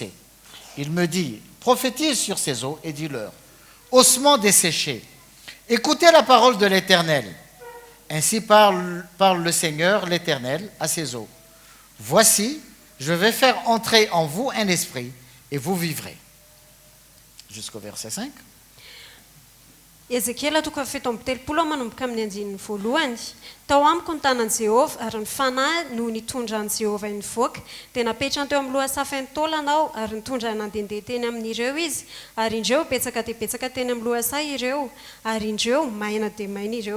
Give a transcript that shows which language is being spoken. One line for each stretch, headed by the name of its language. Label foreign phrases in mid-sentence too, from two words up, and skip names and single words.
French: » Il me dit, « Prophétise sur ces eaux et dis-leur, ossements desséchés, écoutez la parole de l'Éternel. Ainsi parle le Seigneur, l'Éternel, à ces eaux. Voici, je vais faire entrer en vous un esprit, et vous vivrez. » Jusqu'au verset 5.
Malagasy: Ezekiela toko fafito amby telopolo manomboka amin'ny andinin'ny voalohany. Tao amiko ny tanan'i Jehovah ary ny fanahy no nitondran'i Jehovah nivoaka dia napetrany teo amin'ny loha safy ny taolana aho ary nitondra nandehandeha teny amin'ireo izy ary indreo betsaka dia betsaka teny amin'ny loha say ireo ary indreo maina dia maina ireo.